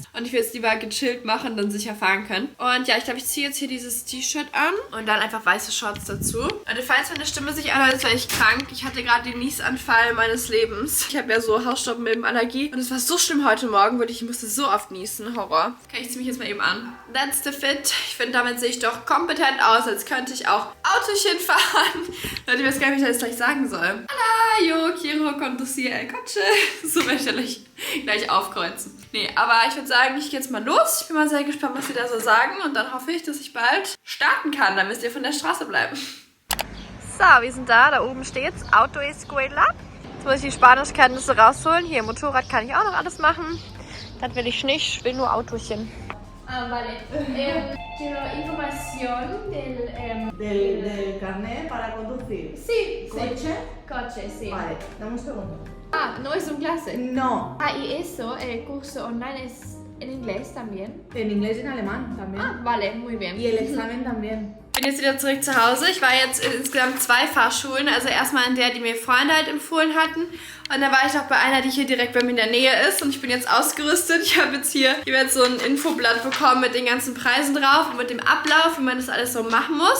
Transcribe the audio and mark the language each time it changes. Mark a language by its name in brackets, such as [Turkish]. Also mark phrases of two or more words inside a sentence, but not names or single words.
[German] Und ich will jetzt lieber gechillt machen, dann sicher fahren können. Und ja, ich glaube, ich ziehe jetzt hier dieses T-Shirt an und dann einfach weiße Shorts dazu. Und falls meine Stimme sich anhört, ist, weil ich krank. Ich hatte gerade den Niesanfall meines Lebens. Ich habe ja so Hausstaubmilbenallergie. Und es war so schlimm heute Morgen, wirklich. Ich musste so oft niesen. Horror. Kann ich zieh mich jetzt mal eben an. [English] That's the fit. [German] Ich finde, damit sehe ich doch kompetent aus, als könnte ich auch Autochen fahren. Leute, ich weiß gar nicht, wie ich das gleich sagen soll. [Spanish] Hola, yo quiero conducir el coche. [German] So möchte ich gleich aufkreuzen. Nee, aber ich würde sagen, ich gehe jetzt mal los. Ich bin mal sehr gespannt, was sie da so sagen. Und dann hoffe ich, dass ich bald starten kann. Dann müsst ihr von der Straße bleiben. So, wir sind da. Da oben steht's. Autoescuela. Jetzt muss ich die Spanischkenntnisse rausholen. Hier, Motorrad kann ich auch noch alles machen. Das will ich nicht. Ich will nur Autochen. [Spanish] Vale. Quiero información del carnet para conducir. Sí, ¿Coche? Coche, sí. Vale, dame un segundo. Ah, no es un clase. No, Y eso, el curso online es en inglés también. en inglés y en alemán también. Vale, muy bien. Y el examen también. [German] Ich bin jetzt wieder zurück zu Hause. Ich war jetzt in insgesamt 2 Fahrschulen. Also erstmal in der, die mir Freunde halt empfohlen hatten. Und dann war ich auch bei einer, die hier direkt bei mir in der Nähe ist. Und ich bin jetzt ausgerüstet. Ich habe jetzt so ein Infoblatt bekommen mit den ganzen Preisen drauf und mit dem Ablauf, wie man das alles so machen muss.